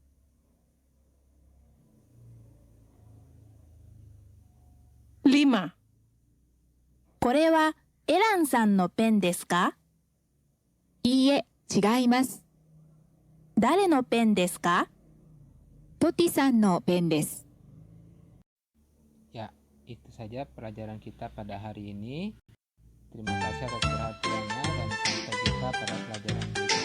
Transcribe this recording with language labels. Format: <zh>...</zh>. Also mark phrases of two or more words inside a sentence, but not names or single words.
<ja>5、これはエランさんのペンですか？いいえ、違います。誰のペンですか？トティさんのペンです。</ja> <id>Ya, itu saja pelajaran kita pada hari ini. Terima kasih atas perhatiannya dan sampai jumpa pada pelajaran</id>